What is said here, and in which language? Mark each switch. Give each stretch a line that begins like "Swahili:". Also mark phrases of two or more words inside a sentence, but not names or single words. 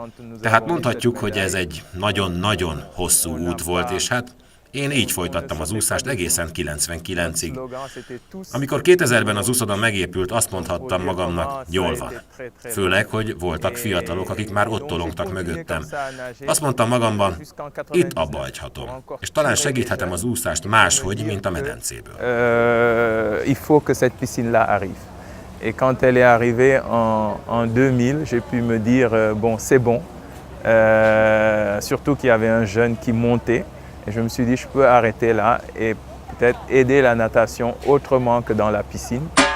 Hungarian: Tehát mondhatjuk, hogy ez egy nagyon-nagyon hosszú út volt, és hát én így folytattam az úszást egészen 99-ig. Amikor 2000-ben az úszoda megépült, azt mondhattam magamnak, jól van. Főleg, hogy voltak fiatalok, akik már ott tolongtak mögöttem. Azt mondtam magamban, itt abba hagyhatom, és talán segíthetem az úszást máshogy, mint a medencéből.
French: Il faut que cette piscine-là arrive. Et quand elle est arrivée en 2000, j'ai pu me dire, bon, c'est bon. Surtout qu'il y avait un jeune qui montait. Et je me suis dit, je peux arrêter là et peut-être aider la natation autrement que dans la piscine.